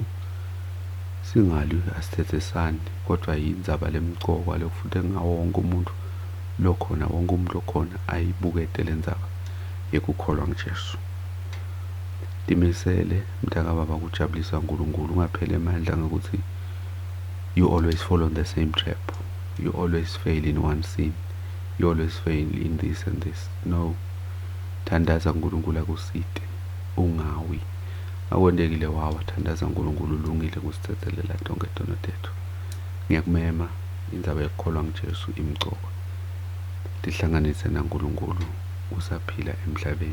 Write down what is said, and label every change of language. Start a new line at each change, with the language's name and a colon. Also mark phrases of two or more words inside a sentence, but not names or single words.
Swati: Singalwi, asithethesani, kodwa yindzaba lemcoka lekufute ngawo wonke umuntu lokhona, wonke umuntu lokhona ayibukete le ndzaba yekukholwa ngeJesu. Timisele mntakababa kujabulisa uNkulunkulu, ungapheli emandla ngokuthi
English: you always fall on the same trap. You always fail in one sin. You always fail in this and this. No.
Swati: Thandaza uNkulunkulu akusite, ungawi. Akwendekile wawa, thandaza uNkulunkulu, ulungile kusithethelela tonke tono tethu. Ngiyakumema indzaba yekukholwa ngeJesu imcoka. Tihlanganise naNkulunkulu usaphila emhlabeni.